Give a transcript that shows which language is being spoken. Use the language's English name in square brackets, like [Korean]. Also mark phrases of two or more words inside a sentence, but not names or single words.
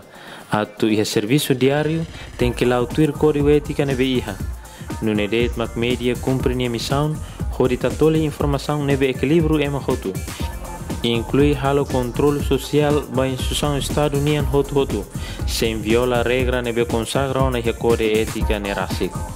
[Tetum] Atu iha serviço diário [Portuguese] tem que [Tetum] lá atuar [Portuguese] código ética [Tetum] nebe iha. Nune det mak media cumpre nia missão, hodita tole informação nebe equilíbrio ema hotu. Inclui halo [Portuguese] controle social [Tetum] ba [Portuguese] instituição Estado [Tetum] nian hotu, [Portuguese] sem viola regra [Tetum] nebe consagra na iha [Portuguese] código ética [Tetum] ne rasik.